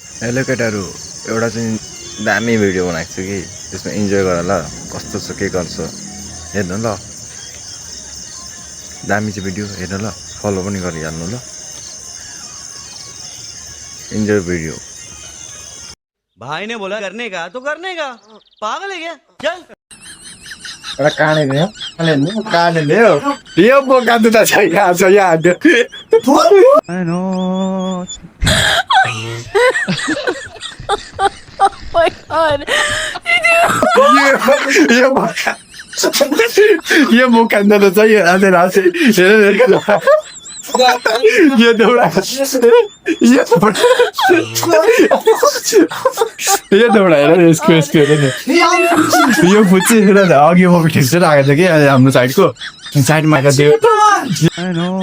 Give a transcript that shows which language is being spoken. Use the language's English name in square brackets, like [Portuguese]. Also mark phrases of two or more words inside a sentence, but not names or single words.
[Nepali] हेलो केटाहरू एउटा चाहिँ दामी भिडियो बनाएको छु कि त्यसमा इन्जोय गर ल कस्तो छ के गर्छ हेर्नु ल दामी चाहिँ भिडियो हेर्नु ल फलो पनि गरिहाल्नु ल [English] enjoy video [Hindi] भाई ने बोला करने का तो करने का पागल है क्या चल [Nepali] एउटा काने ल्यायो काने ल्यायो काने ल्यायो यो बोका दुटा छ यहाँ छ यहाँ [English] my god. [Nepali] यो बोका यो बोका दुटा छ यो आज रात यो दौडा यो दौडा हेर यसको हेर नि यो फुच्ची हेर न अघि म खिचेर आएको छ कि हाम्रो साइडको साइडमा आएको थियो